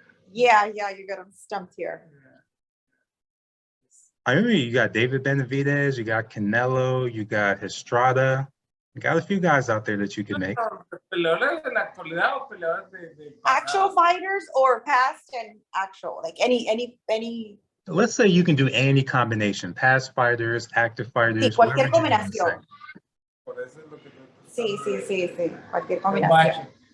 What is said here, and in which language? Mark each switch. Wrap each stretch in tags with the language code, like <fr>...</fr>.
<en>Yeah, you got them stumped here. I remember you got David Benavidez, you got Canelo, you got Estrada. You got a few guys out there that you can make.</en> <es>¿Peleadores de la actualidad o peleadores de</es> <en>Actual fighters or past and actual, like any. Let's say you can do any combination, past fighters, active fighters.</en> <es>Sí, cualquier combinación. Por eso es lo que Sí, cualquier combinación.</es>